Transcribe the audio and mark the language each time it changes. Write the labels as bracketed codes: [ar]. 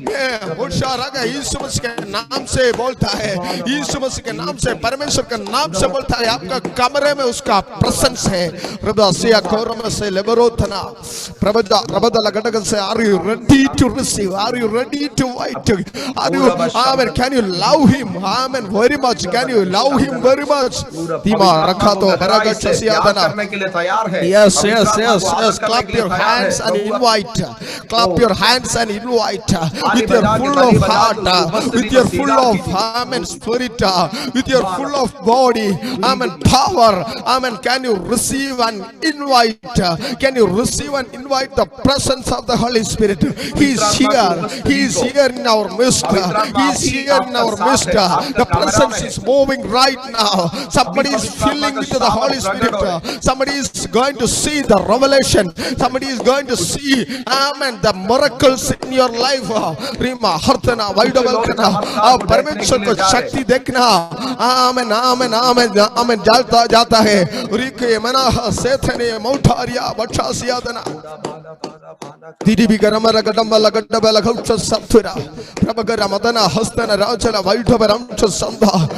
[hi] मैं होशियार यीशु मसीह के नाम से बोलता है, यीशु मसीह के नाम से, परमेश्वर के नाम से बोलता है, आपका कमरे में उसका प्रेजेंस है। रबसिया कोरम से लेबरोथना प्रबदा रबदा लगडगन से [en] Are you ready to receive, are you ready to wait, are you amen, can you love him, amen, very much, can you love him very much. [hi] धीमा रखा तो बराबर से आना करने के लिए तैयार है। [en] Yes, yes, yes, yes. Clap your hands and invite. Clap your hands and invite. With your full of heart, with your full of amen spirit, with your full of body, amen power, amen. Can you receive and invite? Can you receive and invite the presence of the Holy Spirit? He is here. He is here in our midst. He is here in our midst. The presence is moving right now. Somebody is filling with the Holy Spirit. Somebody is going to see the revelation. Somebody is going to see, amen, the miracles in your life. Rima hartana vaidavakana [hi] परमेश्वर को शक्ति देखना, आमेन आमेन आमेन आमेन जाता जाता है। Ricky मना सेथने मौठारिया बच्चासिया दना दीदी भी गरम रगडम लगडब लगौच सत्वरा प्रभगर मदना हस्तन राजला वाइडवरम च संधा।